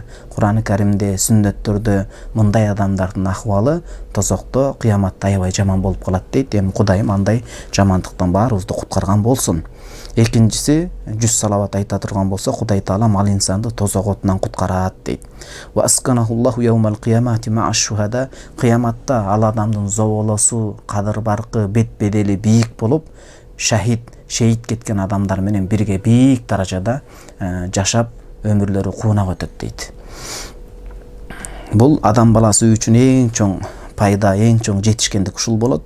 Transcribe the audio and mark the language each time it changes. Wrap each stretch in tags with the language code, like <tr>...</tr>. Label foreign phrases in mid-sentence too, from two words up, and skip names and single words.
<ky>Кур'ан-ы Каримде, сүннөттөрдө мындай адамдардын акыбалы тозокто, кыяматта аябай жаман болуп калат дейт. Эми Кудайым андай жамандыктан баарыбызды куткарган болсун. Экинчиси, 100 салават айта турган болсо, Кудай Таала ал инсанды тозок отунан куткарат дейт.</ky> <ar>وأسكنه الله يوم القيامة مع الشهداء,</ar> <ky>кыяматта ал адамдын зоболосу, кадыр баркы, бет бедели бийик болуп, шейит кеткен адамдар менен бирге бийик даражада жашап, өмүрлөрү куунак өтөт дейт. Бул адам баласы үчүн эң чоң пайда, эң чоң жетишкендик ушул болот.</ky>